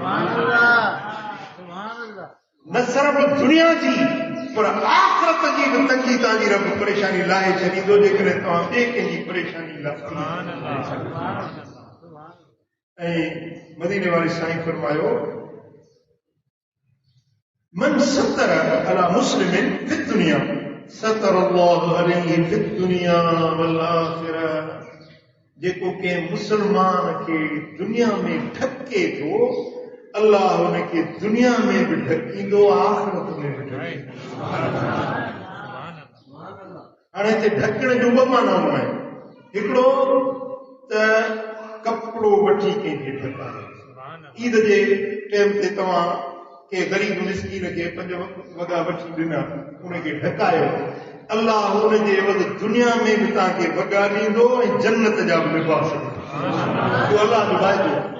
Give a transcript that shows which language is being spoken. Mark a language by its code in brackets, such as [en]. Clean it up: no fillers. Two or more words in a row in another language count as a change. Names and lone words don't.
[sd] न सिर्फ़ दुनिया जी पर आख़िरत जी बि तंगी तव्हांजी रब परेशानी लाहे छॾींदो जेकॾहिं तव्हां ॿिए कंहिंजी परेशानी लाहे ऐं मदीने वारे साईं फरमायो [ar] من ستر على مسلم في الدنيا ستر الله عليه في الدنيا والآخرة [sd] जेको कंहिं मुसलमान खे दुनिया में ढके थो अल्लाह हुनखे दुनिया में बि ढकींदो आख़िरत में बि ढकींदो हाणे हिते ढकण जूं ॿ मानाऊं आहिनि हिकिड़ो त कपिड़ो वठी कंहिंखे ढकाए ईद जे टाइम ते तव्हां के ग़रीब मिसकीन खे 5 वॻा वठी ॾिना उनखे ढकायो अल्लाह हुनजे एवज़ दुनिया में बि तव्हांखे वॻा ॾींदो ऐं जन्नत जा बि लिबास ॾींदो अल्लाह जो वाइदो